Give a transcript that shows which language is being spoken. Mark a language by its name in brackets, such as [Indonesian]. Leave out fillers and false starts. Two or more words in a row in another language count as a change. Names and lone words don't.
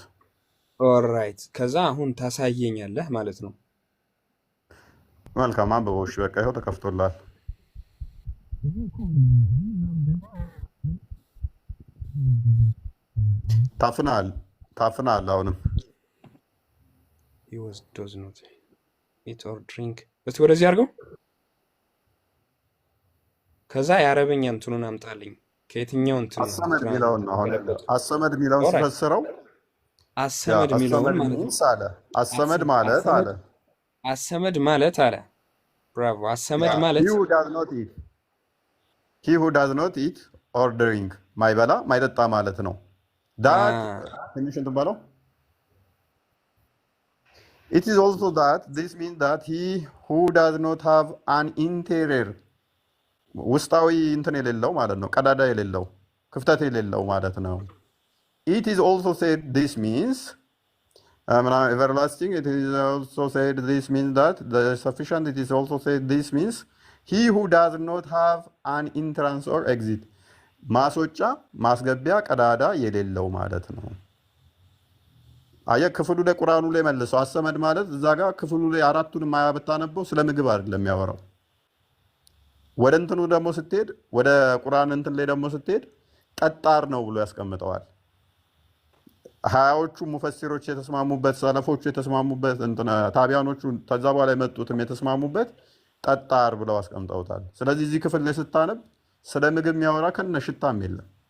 [Amharic] ኦልራይት። ከዛ አሁን ታሳየኛለህ ማለት ነው። መልካም አንብበው። እሺ በቃ ይኸው ተከፍቶላል። ታፍናል አሁንም [English] he was does not eat or drink [Amharic] እስቲ ወደዚህ አድርገው። ከዛ የአረበኛ እንትኑን አምጣልኝ። ከየትኛው እንትን ነው አሰመድ የሚለውን ነው አሁን አሰመድ የሚለውን ኦልራይት። ሲፈስረው አሰመድ የሚለውን አሰመድ ማለት ነው። ሚንስ አለ አሰመድ ማለት አለ አሰመድ ማለት አለ። ብራቮ። አሰመድ he ማለት [English] who does not eat he who does not eat or drink [Amharic] ማይበላ ማይጠጣ ማለት ነው። ዳት ትንሽ እንትን በለው [English] it is also that this means that he who does not have an interior [Amharic] ውስጣዊ እንትን የሌለው ማለት ነው። ቀዳዳ የሌለው ክፍተት የሌለው ማለት ነው። [English] it is also said this means everlasting. It is also said this means that the sufficient. It is also said this means he who does not have an entrance or exit [Amharic] ማስወጫ ማስገቢያ ቀዳዳ የሌለው ማለት ነው። አየህ ክፍሉ ላይ ቁርአኑ ላይ መልሰው አሰመድ ማለት እዛ ጋር ክፍሉ ላይ አራቱንም አያ ብታነበው ስለ ምግብ አይደለም የሚያወራው። ወደ እንትኑ ደግሞ ስትሄድ ወደ ቁርአን እንትን ላይ ደግሞ ስትሄድ ጠጣር ነው ብሎ ያስቀምጠዋል። ሀያዎቹ ሙፈሲሮች የተስማሙበት ሰለፎቹ የተስማሙበት እንትን ታቢያኖቹ ከዛ በኋላ የመጡትም የተስማሙበት ጠጣር ብለው አስቀምጠውታል። ስለዚህ እዚህ ክፍል ላይ ስታነብ ስለ ምግብ የሚያወራ ከነ ሽታም የለም።